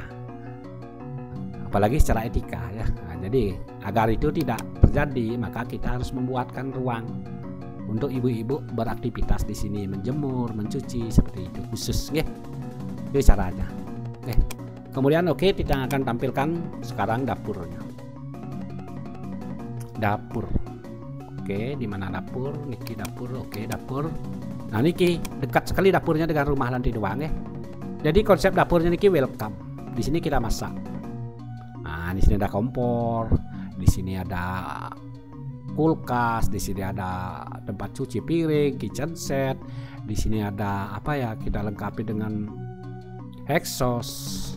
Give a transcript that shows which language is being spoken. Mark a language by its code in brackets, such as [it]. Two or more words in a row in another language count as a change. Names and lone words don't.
[id] Apalagi secara etika, ya. Nah, jadi agar itu tidak terjadi, maka kita harus membuatkan ruang untuk ibu-ibu beraktivitas di sini, menjemur, mencuci seperti itu khusus, ya. Itu caranya. Kemudian kita akan tampilkan sekarang dapurnya. Dapur. Di mana dapur? Niki dapur. Dapur. Nah, niki dekat sekali dapurnya dengan rumah lantai 2, Jadi konsep dapurnya niki welcome. Di sini kita masak. Nah, di sini ada kompor, di sini ada kulkas, di sini ada tempat cuci piring, [en] kitchen set. [id] Di sini ada kita lengkapi dengan exhaust.